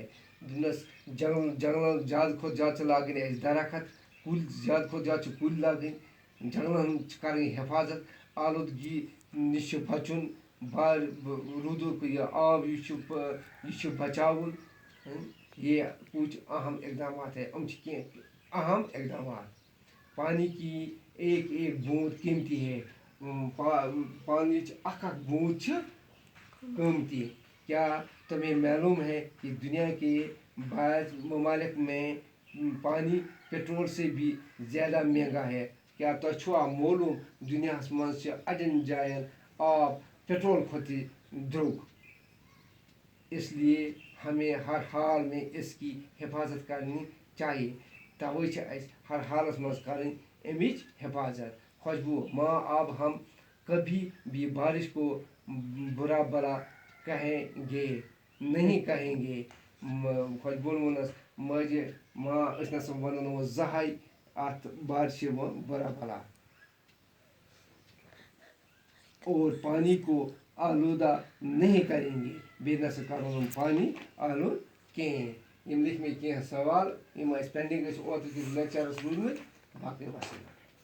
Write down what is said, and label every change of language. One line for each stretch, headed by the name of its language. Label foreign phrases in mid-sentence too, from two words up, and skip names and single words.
Kashmiri: جنگل زیادہ کھت زیادہ لاگن درخت, کل زیادہ کھت زیادہ کل لاگن, جنگلن کریں حفاظت, آلودگی نش بچن, رودک آب یہ بچاؤن.
Urdu: یہ کچھ اہم اقدامات ہیں. اہم اقدامات. پانی کی ایک ایک بوند قیمتی ہے.
Kashmiri: پانی اخ بوند قیمتی.
Urdu: کیا تمہیں معلوم ہے کہ دنیا کے بعض ممالک میں پانی پیٹرول سے بھی زیادہ مہنگا ہے.
Kashmiri: کیا تۄہہِ چھوا معلوم دنیاہس منٛز چھِ اڑٮ۪ن جاین آب پیٹرول کھۄتہٕ تہِ درٛوگ.
Urdu: اس لیے ہمیں ہر حال میں اس کی حفاظت کرنی چاہیے.
Kashmiri: توے چھِ اَسہِ ہر حالس منٛز کرٕنۍ امِچ حفاظت.
Urdu: خوشبو اب ہم کبھی بھی بارش کو برا بلا نہیں کہیں گے.
Kashmiri: خوشبو ووٚننس ماجہِ أسۍ نسا ونو نہٕ وۄنۍ زٕہٕنۍ اتھ بارشہِ
Urdu: برا بلا. اور پانی کو آلودہ نہیں کریں گے.
Kashmiri: بیٚیہِ نسا کرو نہٕ پانی آلود کِہیٖنۍ. یم لیکھ مےٚ کینٛہہ سوال یم اَسہِ پینڈنگ ٲسۍ اوترٕ کِس لیکچرس روٗدمٕتۍ. باقٕے وسلام.